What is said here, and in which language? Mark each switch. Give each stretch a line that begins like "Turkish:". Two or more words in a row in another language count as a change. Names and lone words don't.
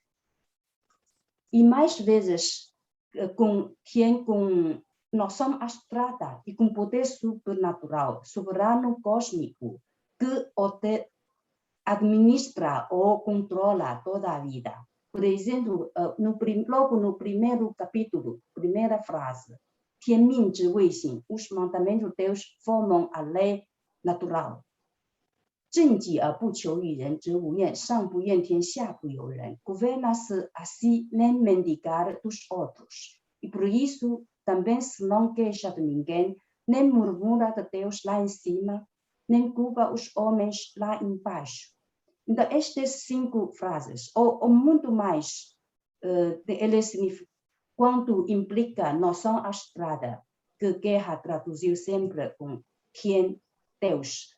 Portuguese: E mais vezes, com noção abstrata e com poder supernatural, soberano cósmico, que administra ou controla toda a vida. Por exemplo, logo no primeiro capítulo, primeira frase,
Chinese: 天命之谓性,
Portuguese: os mandamentos de Deus formam a lei natural.
Chinese: 正己而不求于人，则无怨，上不怨天，下不尤人。
Portuguese: Governa-se assim nem mendigar dos outros. E por isso, também se não queixa de ninguém, nem murmura de Deus lá em cima, nem culpa os homens lá embaixo. Então, estas 5 frases, ou muito mais, quanto implica noção abstrata, que Guerra traduziu sempre com Tien, Deus.